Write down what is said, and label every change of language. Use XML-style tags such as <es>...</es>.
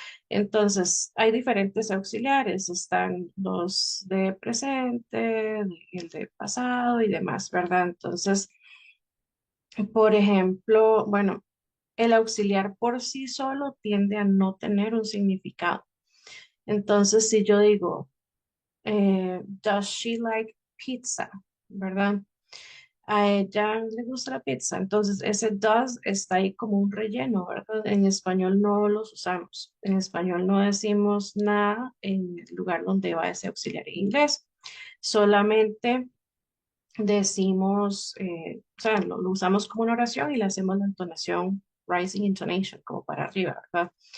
<es>Entonces, hay diferentes auxiliares, están los de presente, el de pasado y demás, ¿verdad? Entonces, por ejemplo, bueno, el auxiliar por sí solo tiende a no tener un significado. Entonces, si yo digo,</es> <en>does she like pizza?</en> <es>¿Verdad? A ella le gusta la pizza. Entonces, ese does está ahí como un relleno, ¿verdad? En español no los usamos. En español no decimos nada en el lugar donde va ese auxiliar en inglés. Solamente decimos, o sea, lo usamos como una oración y le hacemos la entonación, rising intonation, como para arriba, ¿verdad?</es>